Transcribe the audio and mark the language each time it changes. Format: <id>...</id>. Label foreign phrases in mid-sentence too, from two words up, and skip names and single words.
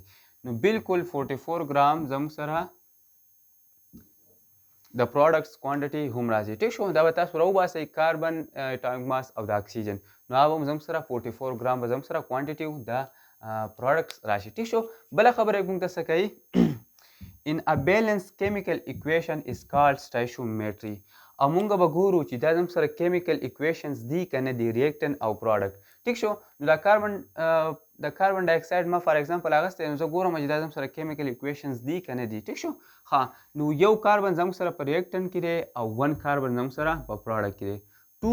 <ps>نو بالکل 44 ګرام زموږ سره د</ps> <en>products quantity</en> <ps>هم راځي. ټیک شو. دا به تاسو راوباسئ</ps> <en>carbon atomic mass</en> <ps>او د اکسیجن نو هغه به زموږ سره 44 ګرام به زموږ سره کوانټیټي د پروډکټس راشي. ټیک شو. بله خبره موږ ته څه کوي</ps> <en>in a balanced chemical equation is called stoichiometry.</en> <ps>او مونږ به ګورو چې دا زموږ سره</ps> <en>chemical equations</en> <ps>دي که نه دي ریاکټنټ او پروډکټ. ټیک شو. نو د</ps> <en>carbon dioxide</en> <ps>ما</ps> <en>for example</en> <ps>اغستی نو زه ګورم چې دا زموږ سره</ps> <en>chemical equations</en> <ps>دي که نه دي. ټیک شو. ها نو یو کاربن زموږ سره په ریاکټنټ کې دی او 1 کاربن زموږ سره په پروډکټ کې دی.</ps>